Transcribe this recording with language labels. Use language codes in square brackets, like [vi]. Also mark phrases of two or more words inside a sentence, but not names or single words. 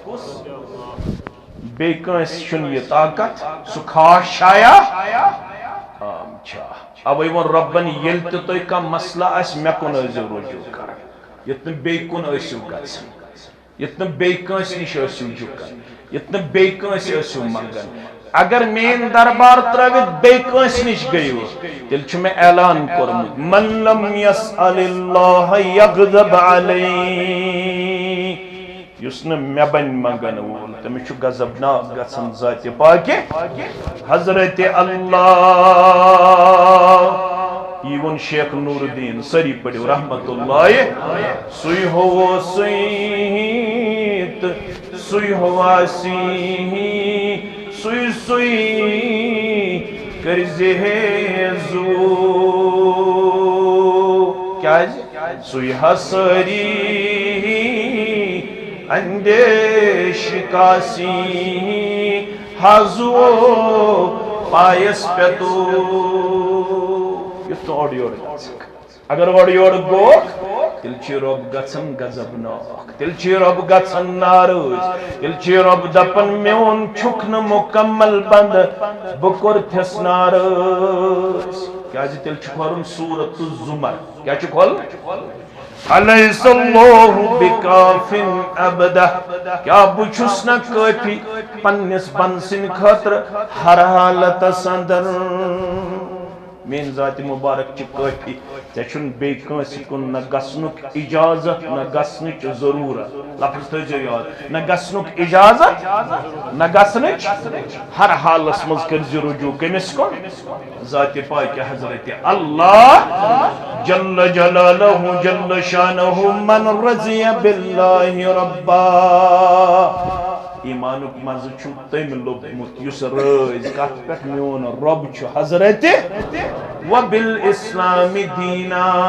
[ks] بے کنس چھن یہ طاقت سہ خاص شایا اوے ون ربن یل تہ کم مسئلہ آس مے کن ٲسِو رجوع کران یت بے کن ٲسِو گژھان یت بے کنس نش ٲسِو جُکان یت بے کنس ٲسِو منگان اگر مین دربار ترٲوِتھ بے کنس نش گٔیو تیٚلہِ چھُ مےٚ اعلان کوٚرمُت [ar] من لم يسأل الله يغضب عليه [ks] یس نہ مے بن منگن وول تٔمِس چھُ غضبناک گژھان ذاتِ پاکہِ حضرت اللہ یہ ون شیخ نور الدین سری پڑھو رحمت اللہ سوئی ہو سویت سوئی ہو سوئی سوئی کرزے زو کیا سوئی حسری اندیش کاسی حضو پایس پیتو تو اوڑ اگر اوڑ گوک تیل چھ رب گژھان غضبناک تیل چھ رب گژھان ناراض تیل چھ رب دپان میون چھُکھ نہٕ مکمل بند بہٕ کوٚرتھس ناراض کیازِ تیل چھُ پرُن سورۃ الزمر کیا چھُ کھولُن [ar] الیس اللہ بکاف عبدہ [ks] کیا بہ چھُس نہ کٲفی پننس بند سٕنٛدِ خٲطرٕ ہر حالتس اندر مین ذات مبارک چھ کافی ژے چھُن بیٚیہِ کٲنٛسہِ کُن نہ گژھنُک اجازت نہ گژھنٕچ ضروٗرت لفظ تھٲیزیو یاد نہ گژھنُک اجازت نہ گژھنٕچ ہر حالس منٛز کٔرزِ رجوع کٔمِس کُن ذات پاک حضرت اللہ [ar] جل جلالہ جل شانہ من رضی باللہ ربا [ks] ایمانک مزہ چھم تم لوبمت یس رٲزۍ کتھ پٮ۪ٹھ میون رب چھُ حضرت [ar] وبالاسلام دینا